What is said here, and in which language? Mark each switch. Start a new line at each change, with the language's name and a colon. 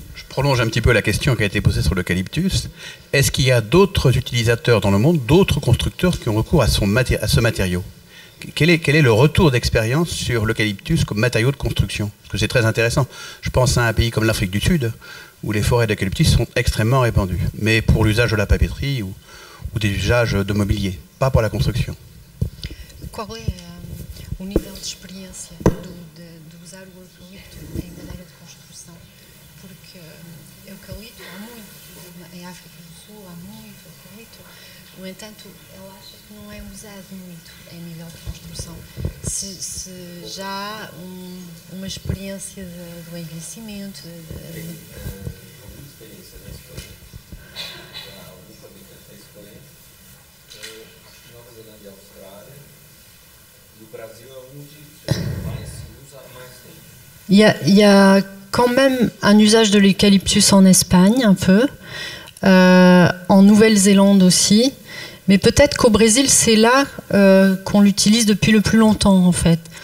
French: Prolonge un petit peu la question qui a été posée sur l'eucalyptus. Est-ce qu'il y a d'autres utilisateurs dans le monde, d'autres constructeurs qui ont recours à ce matériau? Quel est le retour d'expérience sur l'eucalyptus comme matériau de construction? Parce que c'est très intéressant. Je pense à un pays comme l'Afrique du Sud, où les forêts d'eucalyptus sont extrêmement répandues, mais pour l'usage de la papeterie ou des usages de mobilier, pas pour la construction.
Portuguese: Qual é o nível de experiência de usar o eucalipto em maneira de construção? Porque eucalipto há muito em África do Sul há muito eucalipto. No entanto, eu acho que não é usado muito em nível de construção. Se já há uma experiência do envelhecimento. Alguma experiência na Espanha. Algum fabricante na Espanha. Acho que Nova Zelândia e Austrália. E o Brasil é onde mais se usa há mais tempo.
French: Il y a quand même un usage de l'eucalyptus en Espagne, un peu, en Nouvelle-Zélande aussi, mais peut-être qu'au Brésil, c'est là qu'on l'utilise depuis le plus longtemps, en fait.